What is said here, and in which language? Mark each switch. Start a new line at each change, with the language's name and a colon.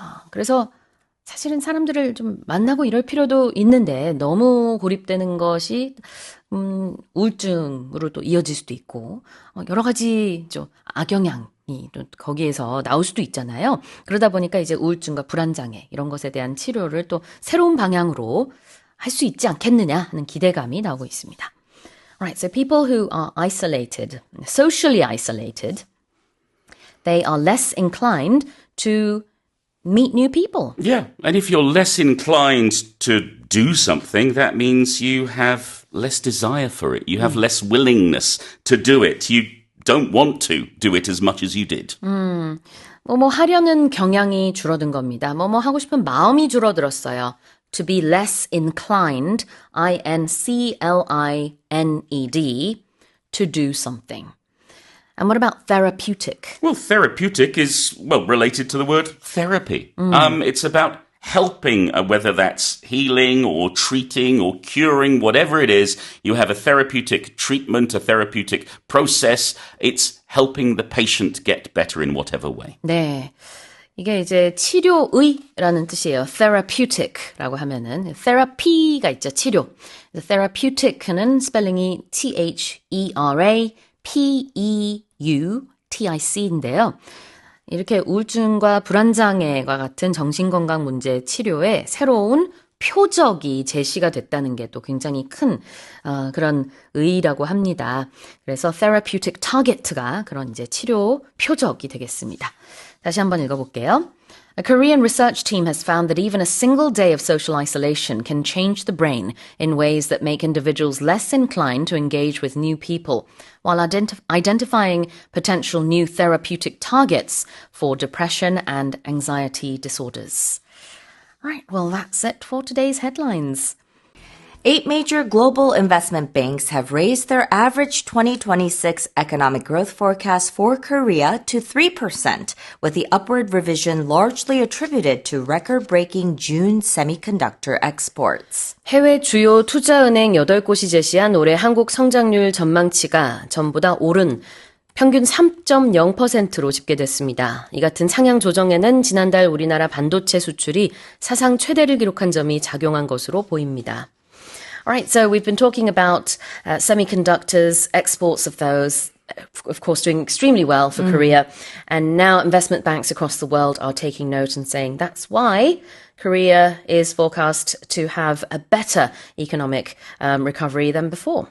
Korean: 그래서 사실은 사람들을 좀 만나고 이럴 필요도 있는데 너무 고립되는 것이 우울증으로 또 이어질 수도 있고 여러 가지 좀 악영향이 또 거기에서 나올 수도 있잖아요. 그러다 보니까 이제 우울증과 불안장애 이런 것에 대한 치료를 또 새로운 방향으로 할 수 있지 않겠느냐 하는 기대감이 나오고 있습니다.
English: Alright, so people who are isolated, socially isolated, they are less inclined to meet new people. Yeah, and if you're less inclined to do something, that means you have less desire for it. You have less willingness to do it. You don't want to do it as much as you did.
Korean: 뭐뭐 하려는 경향이 줄어든 겁니다. 뭐뭐 하고 싶은 마음이 줄어들었어요.
English: To be less inclined, I-N-C-L-I-N-E-D, to do something. And what about therapeutic? Well, therapeutic is, related to the word therapy. It's about helping, whether that's healing or treating or curing, whatever it is. You have a therapeutic treatment, a therapeutic process. It's helping the patient get better in whatever way.
Korean: 네. 이게 이제 치료의라는 뜻이에요. therapeutic라고 하면은 therapy가 있죠. 치료. therapeutic는 스펠링이 T-H-E-R-A-P-E-U-T-I-C인데요. 이렇게 우울증과 불안장애와 같은 정신건강 문제 치료에 새로운 표적이 제시가 됐다는 게 또 굉장히 큰 그런 의의라고 합니다. 그래서 therapeutic target가 그런 이제 치료 표적이 되겠습니다. 다시 한번 읽어볼게요.
English: A Korean research team has found that even a single day of social isolation can change the brain in ways that make individuals less inclined to engage with new people, while identifying potential new therapeutic targets for depression and anxiety disorders. Right, well, that's it for today's headlines. 8 major global investment banks have raised their average 2026 economic growth forecast for Korea to 3%, with the upward revision largely attributed to record-breaking June semiconductor exports.
Korean: 해외 주요 투자은행 8곳이 제시한 올해 한국 성장률 전망치가 전부 다 오른 평균 3.0%로 집계됐습니다. 이 같은 상향 조정에는 지난달 우리나라 반도체 수출이 사상 최대를 기록한 점이 작용한 것으로 보입니다.
English: All right, so we've been talking about semiconductors, exports of those, of course, doing extremely well for Korea. And now investment banks across the world are taking note and saying that's why Korea is forecast to have a better economic recovery than before.